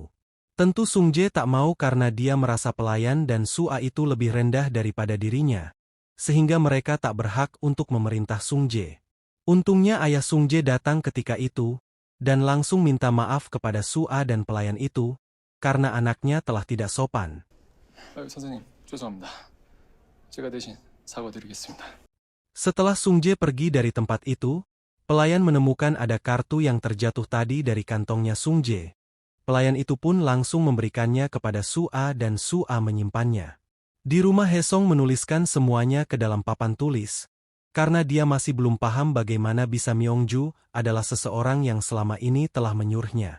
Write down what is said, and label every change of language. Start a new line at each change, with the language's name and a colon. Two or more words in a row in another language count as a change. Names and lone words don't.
Indonesian: Tentu Sung Jae tak mau karena dia merasa pelayan dan Sua itu lebih rendah daripada dirinya. Sehingga mereka tak berhak untuk memerintah Sung Jae. Untungnya ayah Sung Jae datang ketika itu, dan langsung minta maaf kepada Sua dan pelayan itu, karena anaknya telah tidak sopan.
Korean: 선생님, 죄송합니다. 제가 대신 사과드리겠습니다.
Indonesian: Setelah Sung Jae pergi dari tempat itu, pelayan menemukan ada kartu yang terjatuh tadi dari kantongnya Sung Jae. Pelayan itu pun langsung memberikannya kepada Sua dan Sua menyimpannya. Di rumah Hesong menuliskan semuanya ke dalam papan tulis, karena dia masih belum paham bagaimana bisa Myongju adalah seseorang yang selama ini telah menyuruhnya.